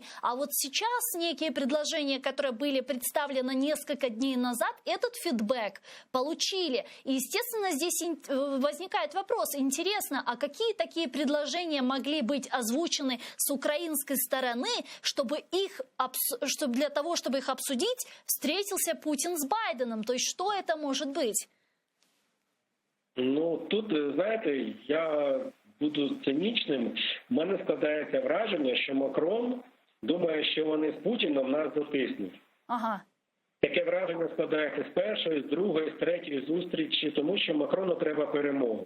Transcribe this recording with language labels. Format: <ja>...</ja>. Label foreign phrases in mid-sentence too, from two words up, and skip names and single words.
<ru>А вот сейчас некие предложения, которые были представлены несколько дней назад, этот фидбэк получили. И, естественно, здесь возникает вопрос. Интересно, а какие такие предложения могли быть озвучены с украинской стороны, чтобы для того, чтобы их обсудить, встретился Путин с Байденом? То есть что это может быть?</ru> <uk>Ну, тут, знаєте, я буду цинічним. У мене складається враження, що Макрон думає, що вони з Путіном нас дотиснуть. Ага. Таке враження складається з першої, з другої, з третьої зустрічі, тому що Макрону треба перемогу.</uk>